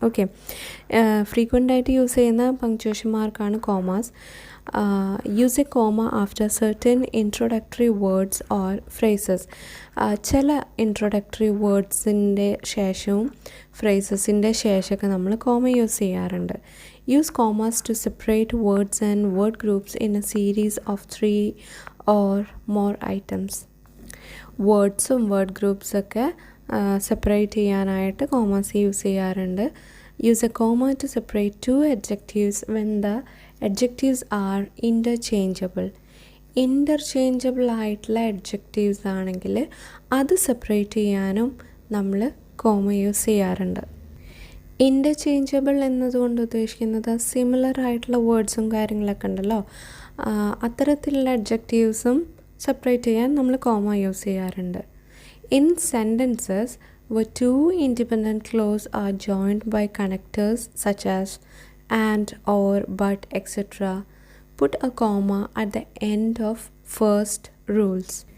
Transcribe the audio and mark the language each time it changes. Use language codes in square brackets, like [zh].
[ml] Okay, frequent ആയിട്ട് use ചെയ്യുന്ന punctuation മാർക്കാണ് commas. [en] Use a comma after certain introductory words or phrases. [ml] ചില introductory വേർഡ്സിൻ്റെ ശേഷവും ഫ്രേസസിൻ്റെ ശേഷമൊക്കെ നമ്മൾ കോമ യൂസ് ചെയ്യാറുണ്ട്. [en] Use commas to separate words and word groups in a series of 3 or more items. [ml] വേർഡ്സും word ഗ്രൂപ്പ്സൊക്കെ separate ചെയ്യാനായിട്ട് commas use ചെയ്യാറുണ്ട്. [en] Use a comma to separate 2 adjectives when the adjectives are interchangeable. [ml] Interchangeable ആയിട്ടുള്ള adjectives ആണെങ്കിൽ അത് separate ചെയ്യാനും നമ്മൾ comma use ചെയ്യാറുണ്ട്. Interchangeable എന്നതുകൊണ്ട് ഉദ്ദേശിക്കുന്നത് സിമിലർ ആയിട്ടുള്ള വേർഡ്സും കാര്യങ്ങളൊക്കെ ഉണ്ടല്ലോ, അത്തരത്തിലുള്ള അഡ്ജക്റ്റീവ്സും സെപ്പറേറ്റ് ചെയ്യാൻ നമ്മൾ കോമ യൂസ് ചെയ്യാറുണ്ട്. [en] In sentences where 2 independent clauses are joined by connectors such as and, or, but, etc. put a comma at the end of first rules.